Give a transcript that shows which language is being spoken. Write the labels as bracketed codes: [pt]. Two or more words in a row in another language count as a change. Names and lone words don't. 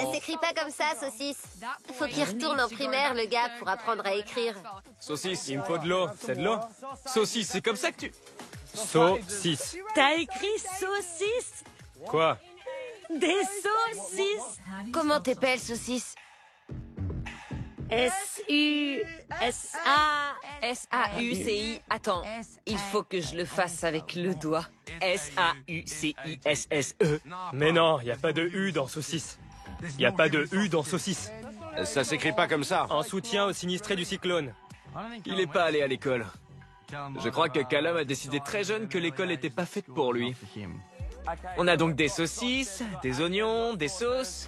[fr] Ça s'écrit pas comme ça, saucisse. Faut qu'il retourne en primaire, le gars, pour apprendre à écrire. Saucisse. Il me faut de l'eau, c'est de l'eau? Saucisse, c'est comme ça que tu... Saucisse. T'as écrit saucisse? Quoi? Des saucisses? Comment t'appelles, saucisse? S-U-S-A... S-A-U-C-I. Attends, il faut que je le fasse avec le doigt. S-A-U-C-I-S-S-E. Mais non, y a pas de U dans saucisse. Y a pas de U dans saucisse. Ça s'écrit pas comme ça. En soutien aux sinistrés du cyclone. Il est pas allé à l'école. Je crois que Callum a décidé très jeune que l'école n'était pas faite pour lui. On a donc des saucisses, des oignons, des sauces.